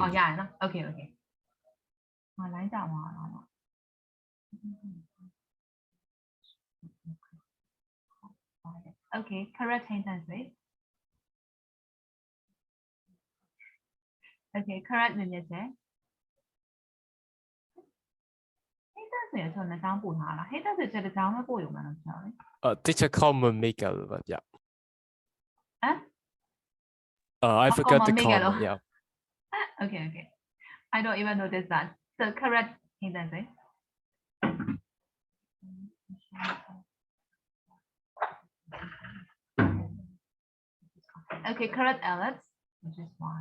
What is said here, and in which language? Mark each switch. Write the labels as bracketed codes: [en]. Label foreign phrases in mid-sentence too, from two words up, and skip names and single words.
[en] Oh yeah, no? Okay. Line down one. Okay, correct sentence, right? Okay, correct [my] နည်းနည်းချက် Haters ဆိုရင်ကျွန်တော်တောင်းပို့ထားလား Haters ဆိုချက်တစ်ကြောင်းပဲပို့ရုံမှန်းတော့ပြောတယ် [en] teacher comment maker, but yeah. ဟမ် I forgot the comment comment. Yeah. Okay. I don't even notice that. So correct sentence, right? Okay, correct Alex, which is why.